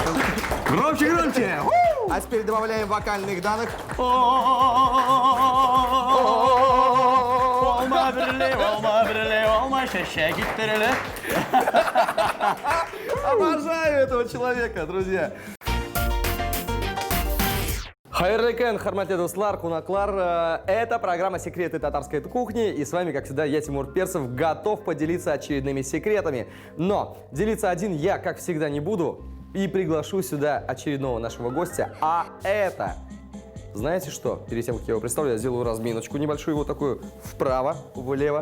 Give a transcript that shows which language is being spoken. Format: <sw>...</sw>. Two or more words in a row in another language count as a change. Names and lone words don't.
<ru>Громче, громче! А теперь добавляем вокальных данных. Обожаю этого человека, друзья.</ru> <tt>Хайырлы күн, хөрмәтле дуслар, кунаклар.</tt> <ru>Это программа «Секреты татарской кухни». И с вами, как всегда, я, Тимур Перцев, готов поделиться очередными секретами. Но делиться один я, как всегда, не буду. И приглашу сюда очередного нашего гостя. А это... Знаете что? Перед тем, как я его представлю, я сделаю разминочку небольшую, вот такую вправо, влево.</ru>